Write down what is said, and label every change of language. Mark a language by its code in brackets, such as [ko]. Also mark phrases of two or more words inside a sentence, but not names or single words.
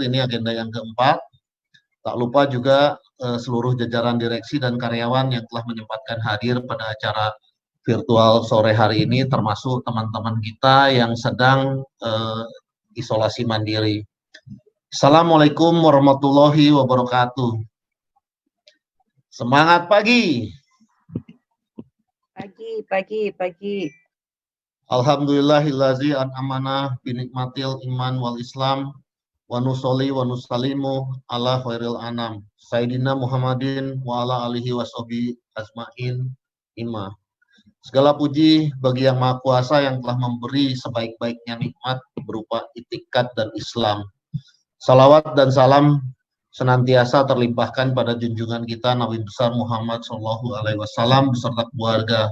[id] Ini agenda yang keempat. Tak lupa juga seluruh jajaran direksi dan karyawan yang telah menyempatkan hadir pada acara virtual sore hari ini, termasuk teman-teman kita yang sedang isolasi mandiri. [ar] السلام عليكم ورحمة الله وبركاته. [id] Semangat pagi. Pagi. [ar] الحمد لله الذي أنعمنا بنعمة الإيمان والإسلام ونصلي ونسلم على خير الأنام سيدنا محمد وعلى آله وصحبه أجمعين أما. [id] Segala puji bagi Yang Maha Kuasa yang telah memberi sebaik-baiknya nikmat berupa itikat dan Islam. Salawat dan salam senantiasa terlimpahkan pada junjungan kita Nabi besar Muhammad SAW beserta keluarga.